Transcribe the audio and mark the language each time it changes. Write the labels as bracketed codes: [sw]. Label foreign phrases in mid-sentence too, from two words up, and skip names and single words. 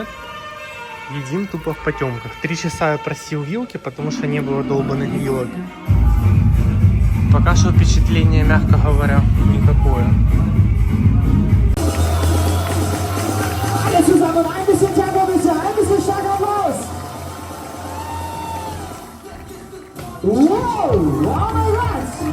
[ru] Едим тупо в потемках. 3 часа я просил вилки, потому что не было долбанных вилок. Пока что впечатление, мягко говоря, никакое. [de] Alle zusammen ein bisschen Tempo bitte, ein bisschen starker Applaus. [en] Wow, alright.